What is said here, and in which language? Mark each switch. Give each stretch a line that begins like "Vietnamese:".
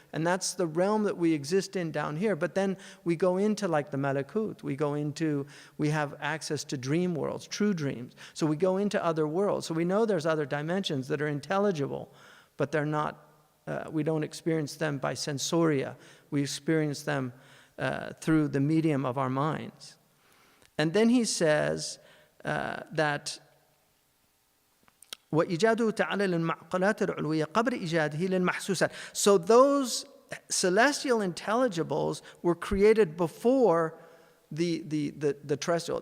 English: And that's the realm that we exist in down here. But then we go into like the malakut. We have access to dream worlds, true dreams. So we go into other worlds. So we know there's other dimensions that are intelligible, but they're not, we don't experience them by sensoria. We experience them through the medium of our minds. And then he says that
Arabic: وَإِيجَادُهُ تَعَالَى لِلْمَعْقَلَاتِ الْعُلْوِيَّةِ قَبْلَ إِيجَادِهِ لِلْمَحْسُوسَاتِ.
English: So those celestial intelligibles were created before the terrestrial.